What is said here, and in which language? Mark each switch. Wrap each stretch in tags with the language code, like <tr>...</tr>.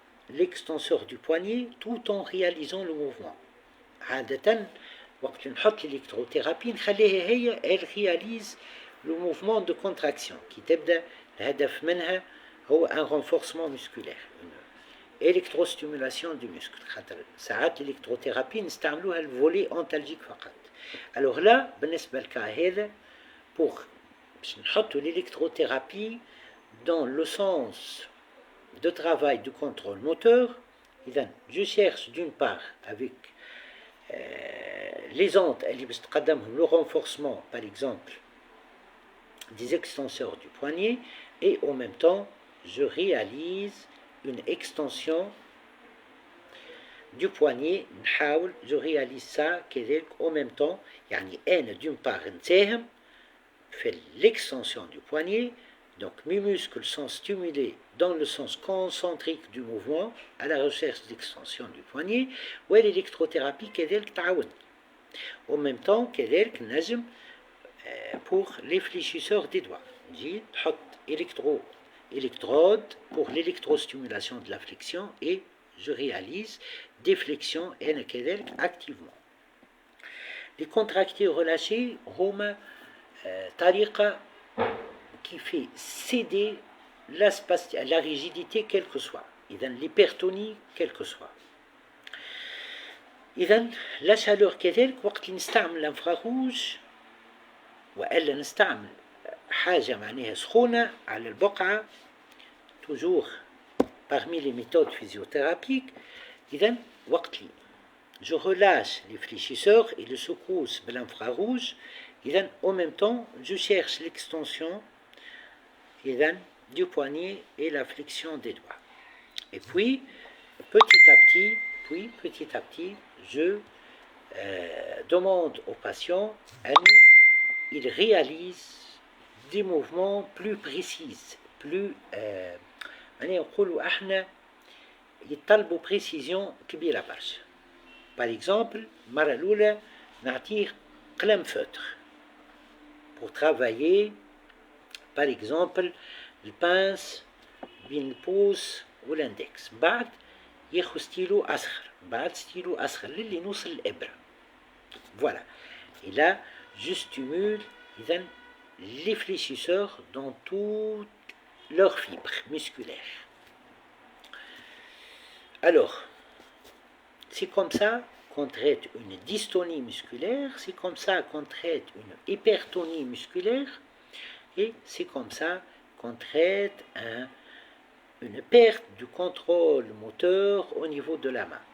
<fr>l'extenseur du poignet tout en réalisant le mouvement.</fr> <ar>عادة وقت نحط</ar> <fr>l'électrothérapie</fr> <ar>نخليها هي</ar> <fr>elle réalise le mouvement de contraction qui</fr> <ar>تبدأ الهدف منها هو</ar> <fr>un renforcement musculaire, une électrostimulation du muscle.</fr> <ar>خاطر ساعات l'électrothérapie نستعملوها الفولي انتالجيك فقط.</ar> <fr>alors là</fr> <ar>بالنسبة للكا هذا</ar> <fr>pour</fr> <ar>باش نحطوا</ar> <fr>l'électrothérapie dans le sens de travail du contrôle moteur. إذن je cherche d'une part avec les ondes</fr> <ar>اللي باش تقدمهم</ar> <fr>le renforcement par exemple des extenseurs du poignet et en même temps je réalise une extension du poignet.</fr> <ar>نحاول</ar> <fr>je réalise ça كذلك en même temps</fr> <ar>يعني أنا</ar> <fr>d'une part</fr> <ar>نساهم في</ar> <fr>l'extension du poignet. Donc mes muscles sont stimulés dans le sens concentrique du mouvement à la recherche d'extension du poignet.</fr> <ar>والإلكتروثérapie كذلك تعاون.</ar> <fr>En même temps</fr> <ar>كذلك نجم</ar> <fr>pour les fléchisseurs des doigts.</fr> <ar>نجي نحط</ar> <fr>électrode pour l'électrostimulation de la flexion et je réalise des flexions</fr> <ar>أنا كذلك</ar> <fr>activement. Les contractés relâchés</fr> <ar>هما طريقة</ar> <fr>qui fait céder la rigidité quelle que soit. إذن l'hypertonie quelle que soit.</fr> <ar>إذن</ar> <fr>la chaleur</fr> <ar>كذلك وقت نستعمل الانفراروج وإلا نستعمل حاجة معناها سخونة على البقعة</ar> <fr>toujours parmi les méthodes physiothérapiques.</fr> <ar>إذن وقت لي</ar> <fr>je relâche les fléchisseurs et les secousses de l'infrarouge. إذن en même temps je cherche l'extension du poignet et la flexion des doigts. Et puis petit à petit, je demande au patient il réalise des mouvements plus précis, plus</fr> <ar>نقولوا احنا يطلبوا</ar> <fr>précision</fr> <ar>كبيرة برشا.</ar> <fr>Par exemple,</fr> <ar>المرة الأولى نعطيه قلم</ar> <fr>فeutre pour travailler par exemple le pince</fr> <ar>بين البوس والاندكس. بعد ياخذ ستيلو أصغر للي نوصل الإبرة.</ar> <fr>Voilà. Et là, je stimule les fléchisseurs dans toutes leurs fibres musculaires. Alors, c'est comme ça qu'on traite une dystonie musculaire, c'est comme ça qu'on traite une hypertonie musculaire, et c'est comme ça qu'on traite une perte du contrôle moteur au niveau de la main.</fr>